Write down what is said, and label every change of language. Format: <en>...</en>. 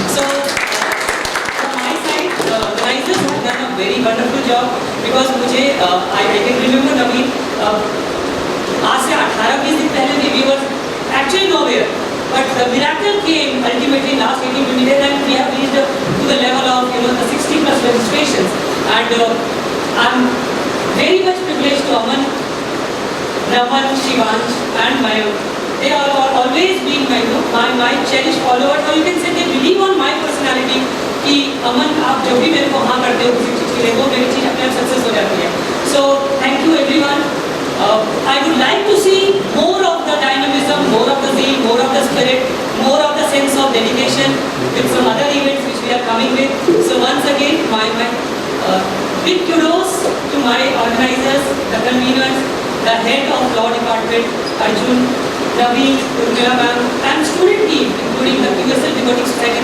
<en>So from my side, the organizers have done a very wonderful job because I can remember Naveen,</en> <hi>आज से 18-20 दिन पहले</hi> <en>we were actually nowhere, but the miracle came ultimately last 18-20 days, and we have reached to the level of the 60+ registrations, and I'm very much privileged to Aman, Raman, Shivansh and Mayur. They are always been my cherished followers, or you can say they believe on my personality</en> <hi>कि अमन आप जब भी मेरे को हाँ करते हो किसी चीज़ के लिए वो मेरी चीज़ अपने आप सक्सेस हो जाती है.</hi> <en>So thank you everyone. I would like to see more of the dynamism, more of the zeal, more of the spirit, more of the sense of dedication with some other events which we are coming with. So once again, my big kudos to my organizers, the conveners, the head of law department, Arjun, Naveen, Urmila ma'am, and student team, including the QSL Devoting Society.</en>